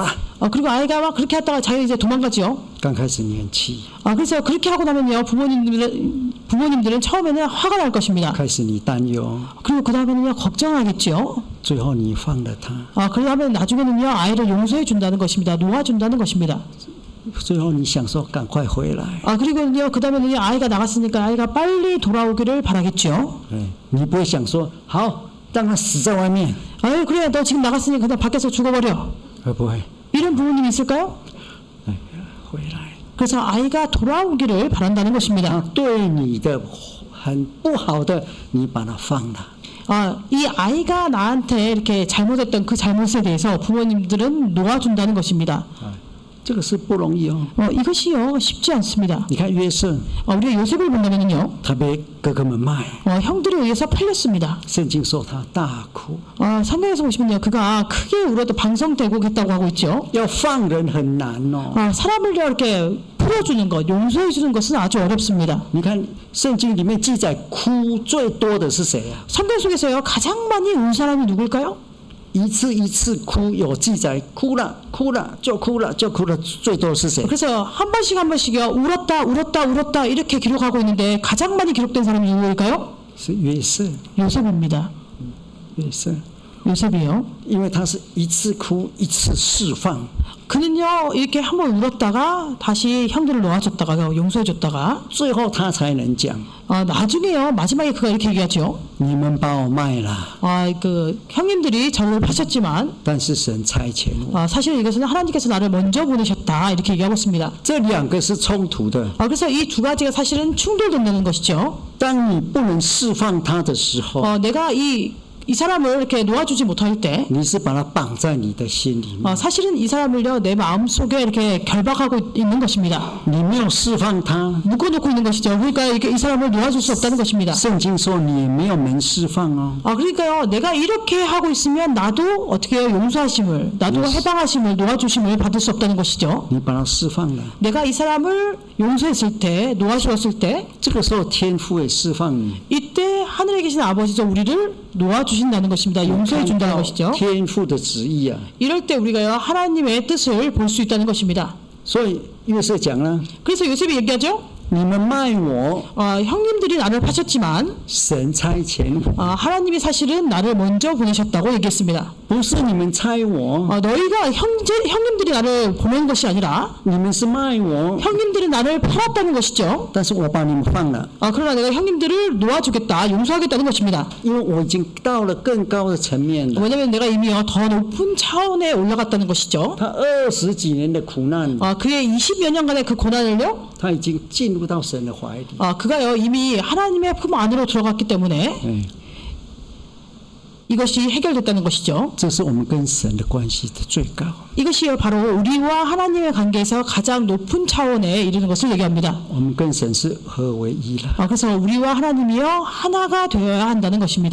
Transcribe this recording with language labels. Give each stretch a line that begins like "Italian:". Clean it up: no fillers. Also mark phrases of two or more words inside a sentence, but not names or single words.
Korean: 그리고 아이가 막 그렇게 했다가 자기가 이제 도망가죠.
Chinese: 刚开始你很气，
Korean: 그래서 그렇게 하고 나면요 부모님들은 처음에는 화가 날 것입니다.
Chinese: 开始你担忧，
Korean: 그리고 그 다음에는요 걱정하겠죠.
Chinese: 最后你放了他，
Korean: 그러면 나중에는요 아이를 용서해 준다는 것입니다. 놓아준다는 것입니다.
Chinese: 最后你想说赶快回来，
Korean: 그리고요 그 다음에는요 아이가 나갔으니까 아이가 빨리 돌아오기를 바라겠죠.
Chinese: 你不会想说好让他死在外面，
Korean: 그래 너 지금 나갔으니 그냥 밖에서 죽어버려.
Chinese: 会不会？
Korean: 이런 부모님이 있을까요?
Chinese: 回来，
Korean: 그래서 아이가 돌아오기를 바란다는
Chinese: 他
Korean: 것입니다.
Chinese: 对你的很不好的，你把他放了。
Korean: 이 아이가 나한테 이렇게 잘못했던 그 잘못에 대해서 부모님들은 놓아준다는 것입니다.
Chinese: 这个是不容易哦。
Korean: 이것이요 쉽지 않습니다.
Chinese: 你看约瑟，
Korean: 우리가 요셉을 본다면요
Chinese: 他被哥哥们卖，
Korean: 형들에 의해서 팔렸습니다.
Chinese: 圣经说他大哭。
Korean: 성경에서 보시면요 그가 크게 울어도 방성대곡했다고 하고 있죠.
Chinese: 要放人很难哦。
Korean: 사람을 이렇게 풀어주는 것, 용서해 주는 것은 아주 어렵습니다.
Chinese: 你看圣经里面记载哭最多的是谁啊？
Korean: 성경 속에서요 가장 많이 운 사람이 누굴까요?
Chinese: 一次一次哭有记载，哭了哭了就哭了就哭了，最多是谁？
Korean: 그래서 한 번씩 한 번씩요 울었다 울었다 울었다 이렇게 기록하고 있는데 가장 많이 기록된 사람이 누구일까요?
Chinese: 是约瑟，
Korean: 요셉입니다.
Chinese: 约瑟，
Korean: 요셉이요.
Chinese: 因为他是一次哭一次释放，
Korean: 그는요 이렇게 한 번 울었다가 다시 형들을 놓아줬다가 용서해줬다가
Chinese: 最后他才能讲：
Korean: 나중에요 마지막에 그가 이렇게 얘기하죠.
Chinese: 你们把我卖了，
Korean: 그 형님들이 저를 파셨지만
Chinese: 但是神差遣我。
Korean: 사실 이것은 하나님께서 나를 먼저 보내셨다 이렇게 얘기하고 있습니다.
Chinese: 这两个是冲突的。
Korean: 그래서 이 두 가지가 사실은 충돌된다는 것이죠.
Chinese: 当你不能释放他的时候，
Korean: 내가 이 이 사람을 이렇게 놓아주지 못할 때
Chinese: 你是把它绑在你的心里面，
Korean: 사실은 이 사람을요 내 마음 속에 이렇게 결박하고 있는 것입니다.
Chinese: 你没有释放它。
Korean: 묶어놓고 있는 것이죠. 그러니까 이게 이 사람을 놓아줄 수 없다는 것입니다.
Chinese: 圣经说你也没有能释放哦。
Korean: 그러니까요 내가 이렇게 하고 있으면 나도 어떻게 해요? 용서하심을, 나도 해방하심을, 놓아주심을 받을 수 없다는 것이죠.
Chinese: 你把它释放了，
Korean: 내가 이 사람을 용서했을 때, 놓아주었을 때
Chinese: 这个时候天父也释放你，
Korean: 이때 하늘에 계신 아버지죠 우리를 놓아주신다는 것입니다. 용서해 준다는 것이죠.
Chinese: 天父的旨意啊。
Korean: 이럴 때 우리가요 하나님의 뜻을 볼 수 있다는 것입니다.
Chinese: 所以约瑟讲了，
Korean: 그래서 요셉이 얘기하죠.
Chinese: 你们卖我，
Korean: 형님들이 나를 파셨지만
Chinese: 神差遣我，
Korean: 하나님이 사실은 나를 먼저 보내셨다고 얘기했습니다.
Chinese: 不是你们差我，
Korean: 너희가 형님들이 나를 보낸 것이 아니라
Chinese: 你们是卖我，
Korean: 형님들이 나를 팔았다는 것이죠.
Chinese: 但是我把你们放了，
Korean: 그러나 내가 형님들을 놓아주겠다, 용서하겠다는 것입니다.
Chinese: 因为我已经到了更高的层面了。
Korean: 왜냐하면 내가 이미요 더 높은 차원에 올라갔다는 것이죠.
Chinese: 他20几年的苦难，
Korean: 그의 20여 년간의 그 고난을요,
Chinese: 他已经进入到神的怀里。
Korean: 그가요 이미 하나님의 품 안으로 들어갔기 때문에 哎， 이것이 해결됐다는 것이죠.
Chinese: 这是我们跟神的关系的最高。
Korean: 이것이 바로 우리와 하나님의 관계에서 가장 높은 차원에 이르는 것을 얘기합니다.
Chinese: 我们跟神是合为一了。
Korean: 그래서 우리와 하나님이요 하나가 되어야 한다는 것입니다.